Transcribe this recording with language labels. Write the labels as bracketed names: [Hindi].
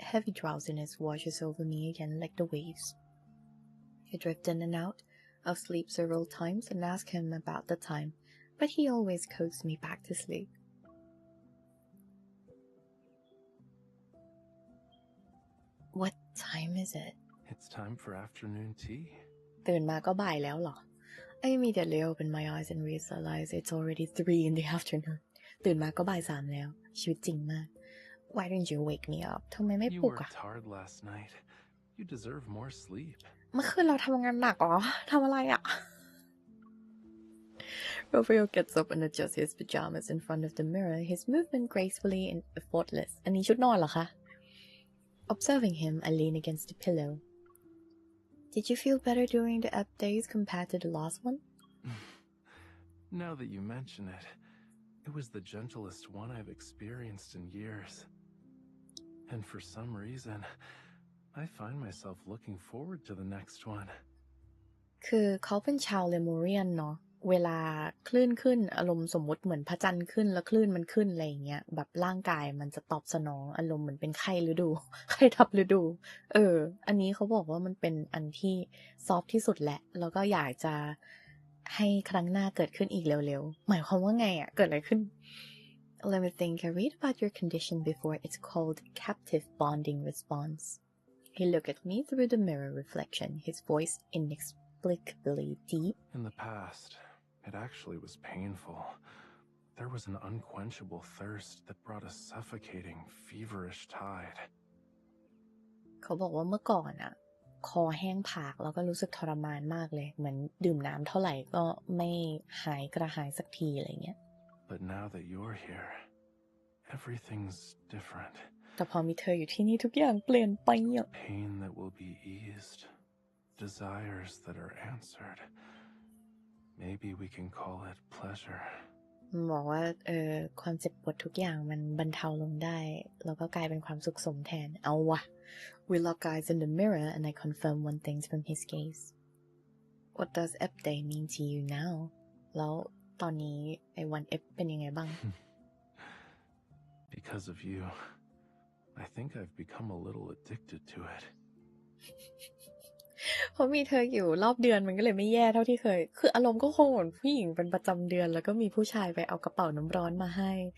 [English] Heavy drowsiness washes over me again like the waves. I drift in and out of sleep several times and ask him about the time, but he always coaxes me back to sleep. What time is it? It's time for afternoon tea. [Thai] ตื่นมาก็บ่ายแล้วเหรอ [English] I immediately opened my eyes and realized it's already 3 in the afternoon. [Thai] ตื่นมาก็บ่าย 3แล้วชีวิตจริงมาก [English] Why didn't you wake me up? [Thai] ทำไมไม่ปลุกอ่ะ [English] You worked hard last night. You deserve more sleep. [Thai] เมื่อคืนเราทำงานหนักเหรอทำอะไรอ่ะ [English] Raphael gets up and adjusts his pajamas in front of the mirror, his movement gracefully and effortless. [Thai] อันนี้ชุดนอนเหรอคะ [English] Observing him, I lean against the pillow. Did you feel better during the up days compared to the last one? Now that you mention it, it was the gentlest one I've experienced in years. And for some reason, I find myself looking forward to the next one. [Thai] คือเขาเป็นชาวเลมูเรียนเนาะเวลาคลื่นขึ้นอารมณ์สมมุติเหมือนพระจันทร์ขึ้นแล้วคลื่นมันขึ้นอะไรอย่างเงี้ยแบบร่างกายมันจะตอบสนองอารมณ์เหมือนเป็นไข้ฤดู ไข้ทับฤดูอันนี้เขาบอกว่ามันเป็นอันที่ซอฟที่สุดแหละแล้วก็อยากจะให้ครั้งหน้าเกิดขึ้นอีกเร็วๆหมายความว่าไงอ่ะเกิดอะไรขึ้น [English] Let me think. I read about your condition before. It's called captive bonding response. He looked at me through the mirror reflection, his voice inexplicably deep. In the past, it actually was painful. There was an unquenchable thirst that brought a suffocating, feverish tide. [Thai] เขาบอกว่าเมื่อก่อนอะคอแห้งผากแล้วก็รู้สึกทรมานมากเลยเหมือนดื่มน้ำเท่าไหร่ก็ไม่หายกระหายสักทีอะไรเงี้ย [English] But now that you're here, everything's different. [Thai] แต่พอมีเธออยู่ที่นี่ทุกอย่างเปลี่ยนไปอ่ะ [English] Pain that will be eased, desires that are answered. Maybe we can call it pleasure. [Thai] บอกว่าความเจ็บปวดทุกอย่างมันบรรเทาลงได้แล้วก็กลายเป็นความสุขสมแทนเอาวะ [English] We lock eyes in the mirror and I confirm one thing from his gaze. What does Ep Day mean to you now? [Thai] แล้วตอนนี้ไอ้วัน Ep เป็นยังไงบ้าง [English] Because of you, I think I've become a little addicted to it. [Thai] เพราะมีเธออยู่รอบเดือนมันก็เลยไม่แย่เท่าที่เคยคืออารมณ์ก็คงเหมือนผู้หญิงเป็นประจำเดือนแล้วก็มีผู้ชายไปเอากระเป๋าน้ำร้อนมาให้